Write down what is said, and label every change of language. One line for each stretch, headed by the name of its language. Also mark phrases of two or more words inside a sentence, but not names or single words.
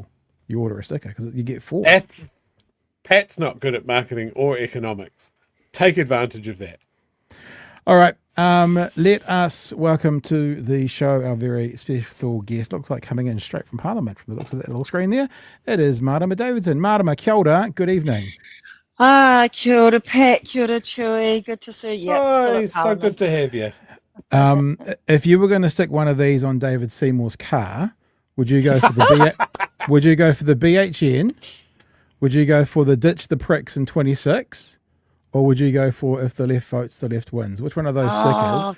English: You order a sticker because you get 4. Pat's not good at marketing or economics. Take advantage of that. All right. Let us welcome to the show our very special guest. Looks like coming in straight from Parliament from the looks of that little screen there. It is Marama Davidson. Marama,
Māori: kia ora.
English: Good evening.
Māori: Kia ora, Pat. Kia ora,
English: Chewy. Good to see you. Oh, it's so good to have you. If you were going to stick one of these on David Seymour's car, would you go for the would you go for the BHN? Would you go for the Ditch the Pricks in 26? Or would you go for If the Left Votes, the Left Wins? Which one of those stickers